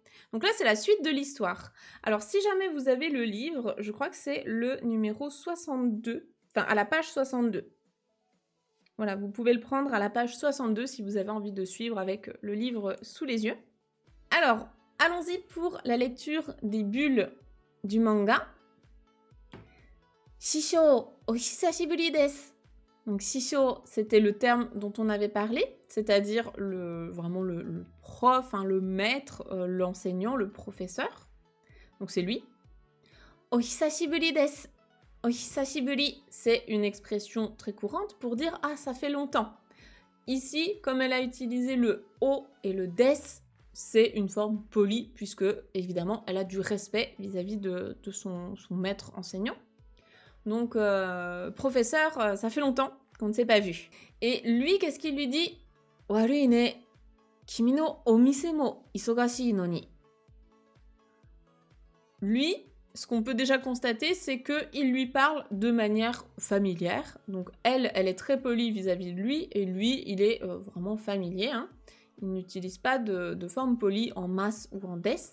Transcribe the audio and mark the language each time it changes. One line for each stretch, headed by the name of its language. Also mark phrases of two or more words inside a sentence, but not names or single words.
French: Donc là, c'est la suite de l'histoire. Alors si jamais vous avez le livre, je crois que c'est le numéro 62, enfin à la page 62. Voilà, vous pouvez le prendre à la page 62 si vous avez envie de suivre avec le livre sous les yeux. Alors, allons-y pour la lecture des bulles du manga.
Japanese: 師匠、お久しぶりです.
French: Donc shisho, c'était le terme dont on avait parlé, c'est-à-dire vraiment le prof, hein, le maître, l'enseignant, le professeur. Donc c'est lui.
Japanese: お久しぶりです. お久しぶり,
French: c'est une expression très courante pour dire « Ah, ça fait longtemps ». Ici, comme elle a utilisé le « o » et le « des », c'est une forme polie, puisque, évidemment, elle a du respect vis-à-vis de son maître enseignant. Donc, professeur, ça fait longtemps qu'on ne s'est pas vu. Et lui, qu'est-ce qu'il lui dit ? «
Japanese: 悪いね、君のお店も忙しいのに ».
French: Lui, ce qu'on peut déjà constater, c'est qu'il lui parle de manière familière. Donc elle est très polie vis-à-vis de lui, et lui, il est vraiment familier. Hein. Il n'utilise pas de forme polie en mas ou en des.